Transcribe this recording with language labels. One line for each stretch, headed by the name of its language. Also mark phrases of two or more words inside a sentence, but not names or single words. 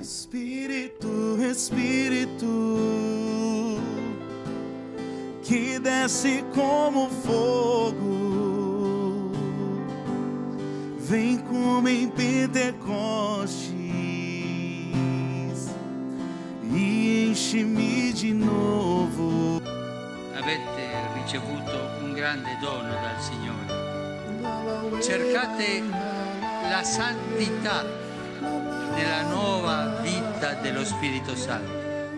Portuguese: Espírito, Espírito, que desce como fogo, vem como em Pentecostes e enche-me de novo.
Italian: Avete ricevuto un grande dono dal Signore. Cercate la santità nella nuova vita dello Spirito Santo.